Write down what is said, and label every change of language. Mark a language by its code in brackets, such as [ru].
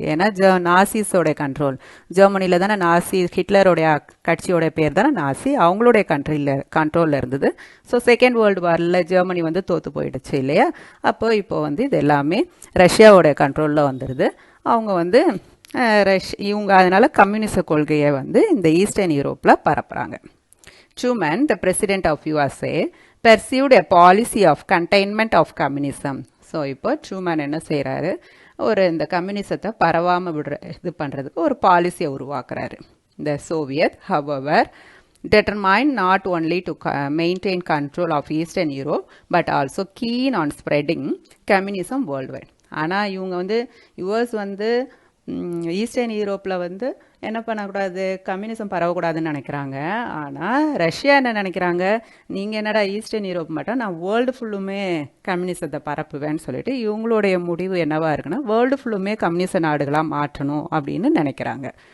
[ta] ஏன்னா நாசிஸோடைய கண்ட்ரோல் ஜெர்மனியில் தானே, நாசி ஹிட்லருடைய கட்சியோடைய பேர் தானே நாசி, அவங்களுடைய கண்ட்ரோலில் இருந்தது. ஸோ செகண்ட் வேர்ல்டு வாரில் ஜெர்மனி வந்து தோற்று போயிடுச்சு இல்லையா. இப்போ வந்து இது எல்லாமே ரஷ்யாவோடைய கண்ட்ரோலில் வந்துடுது. அவங்க வந்து இவங்க அதனால் கம்யூனிச கொள்கையை வந்து இந்த ஈஸ்டர்ன் யூரோப்பில் பரப்புகிறாங்க. [en] Truman, the president of USA, pursued a policy of containment of communism. [ta] So இப்போ ட்ரூமேன் என்ன செய்கிறாரு, இந்த கம்யூனிசத்தை பரவாமல் இது பண்ணுறதுக்கு ஒரு பாலிசியை உருவாக்குறாரு. [en] The Soviet, however, determined not only to maintain control of Eastern Europe, but also keen on spreading communism worldwide. [ta] ஆனால் இவங்க வந்து யுஎஸ் வந்து ஈஸ்டர்ன் யூரோப்பில் வந்து என்ன பண்ணக்கூடாது, கம்யூனிசம் பரவக்கூடாதுன்னு நினைக்கிறாங்க. ஆனால் ரஷ்யா என்ன நினைக்கிறாங்க, நீங்கள் என்னடா ஈஸ்டர்ன் யூரோப் மட்டும், நான் வேர்ல்டு ஃபுல்லுமே கம்யூனிசத்தை பரப்புவேன்னு சொல்லிட்டு இவங்களுடைய முடிவு என்னவா இருக்குன்னா, வேர்ல்டு ஃபுல்லுமே கம்யூனிச நாடுகளாக மாற்றணும் அப்படின்னு நினைக்கிறாங்க.